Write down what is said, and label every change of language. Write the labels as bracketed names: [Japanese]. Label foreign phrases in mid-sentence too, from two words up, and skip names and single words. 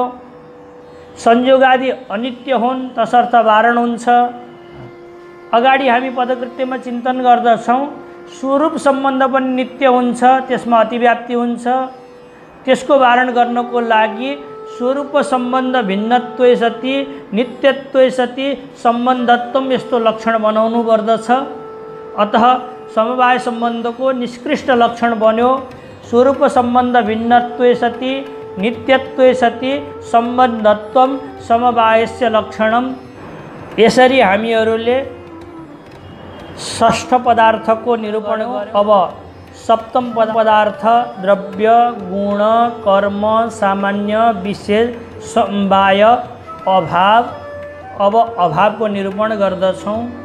[Nepali] संयोग आदि अनित्य हुन्, तसर्थ वारण हुन्छ। अगाडि हामी पदकृत्यमा चिन्तन गर्दछौँ। स्वरूप सम्बन्ध पनि नित्य हुन्छ, त्यसमा अतिव्याप्ति हुन्छ। त्यसको वारण गर्नको लागि [Sanskrit] स्वरूप सम्बन्ध भिन्नत्वे सति नित्यत्वे सति सम्बन्धत्वम [Nepali] यस्तो लक्षण बनाउनु पर्दछ। अतः समवाय सम्बन्धको निष्कृष्ट लक्षण बन्यो। [Sanskrit] स्वरूप सम्बन्ध भिन्नत्वे सति नित्यत्वे सति सम्बन्धत्वम समवायस्य लक्षणम। [Nepali] यसरी हामीहरूले षष्ठ पदार्थको निरूपण गर्यौं। अब सप्तम पदार्थ द्रव्य, गुण, कर्म, सामान्य, विशेष, समवाय, अभाव। अब अभावको निरूपण गर्दछौँ।